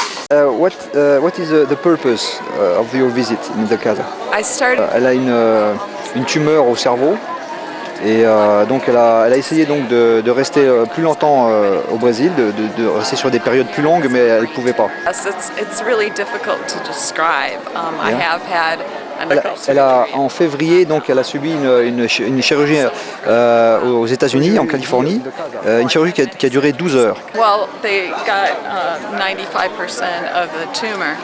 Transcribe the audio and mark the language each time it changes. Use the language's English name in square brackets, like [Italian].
[English] What is the purpose of your visit in the Casa? [French] Elle a une tumeur au cerveau et donc elle a essayé donc de rester plus longtemps au Brésil, de rester sur des périodes plus longues, mais elle ne pouvait pas. [English] It's really difficult to describe. I have had [French] en février, donc, elle a subi une chirurgie aux États-Unis, en Californie, une chirurgie qui a duré 12 heures. [English] Well, they got 95% of the tumor.